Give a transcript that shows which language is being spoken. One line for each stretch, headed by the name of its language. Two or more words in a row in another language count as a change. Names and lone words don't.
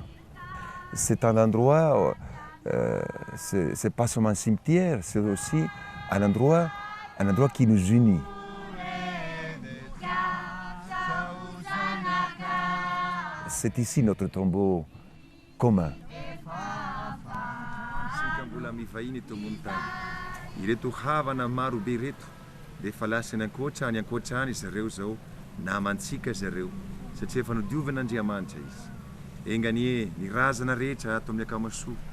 French: C'est un endroit, c'est pas seulement un cimetière, c'est aussi un endroit qui nous unit. C'est ici notre tombeau commun.
Malagasy: Dia efa lasa ny ankoatrany zareo zao namantsika zareo satria efa nodiovan'Andriamanitra izy. Enganie ny razana rehetra ato amin'ny akamasoa